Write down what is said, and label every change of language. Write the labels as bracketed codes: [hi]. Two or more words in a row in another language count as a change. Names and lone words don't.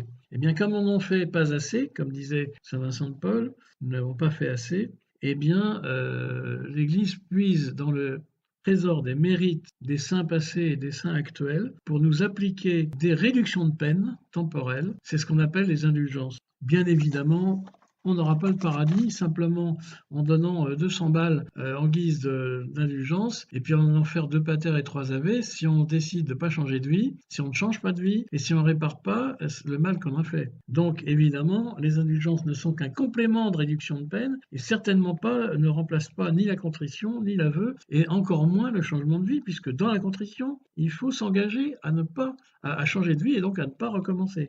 [fr] Eh bien, comme on n'en fait pas assez, comme disait saint Vincent de Paul, nous n'avons pas fait assez, eh bien, l'Église puise dans le trésor des mérites des saints passés et des saints actuels pour nous appliquer des réductions de peine temporelles. C'est ce qu'on appelle les indulgences. Bien évidemment, on n'aura pas le paradis simplement en donnant 200 balles en guise d'indulgence et puis en faire 2 pater et 3 ave si on décide de ne pas changer de vie, si on ne change pas de vie et si on ne répare pas le mal qu'on a fait. Donc évidemment, les indulgences ne sont qu'un complément de réduction de peine et certainement pas, ne remplacent pas ni la contrition, ni l'aveu et encore moins le changement de vie puisque dans la contrition, il faut s'engager à changer de vie et donc à ne pas recommencer.